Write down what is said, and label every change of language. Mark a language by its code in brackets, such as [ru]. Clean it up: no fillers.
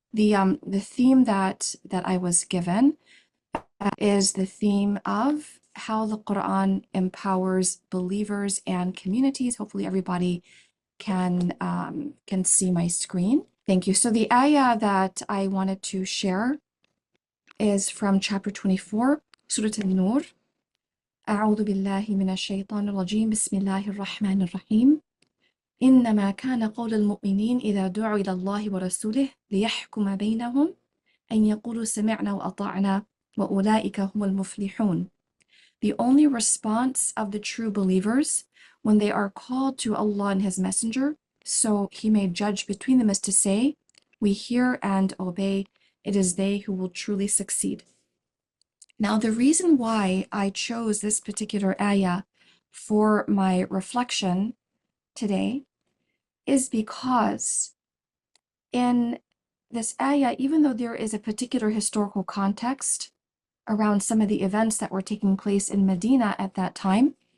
[en] The theme that I was given is the theme of how the Quran empowers believers and communities. Hopefully everybody can see my screen. Thank you. So the ayah that I wanted to share is from chapter 24, Surah An-Nur. [ar] أعوذ بالله من الشيطان الرجيم بسم الله الرحمن الرحيم إنما كان قول المؤمنين إذا دعوا إلى الله ورسوله ليحكم بينهم أن يقولوا سمعنا وأطعنا وأولئك هم المفلحون. [en] The only response of the true believers when they are called to Allah and His Messenger, so He may judge between them, is to say, we hear and obey, it is they who will truly succeed. Now, the reason why I chose this particular ayah for my reflection today is because in this ayah, even though there is a particular historical context around some of the events that were taking place in Medina at that time,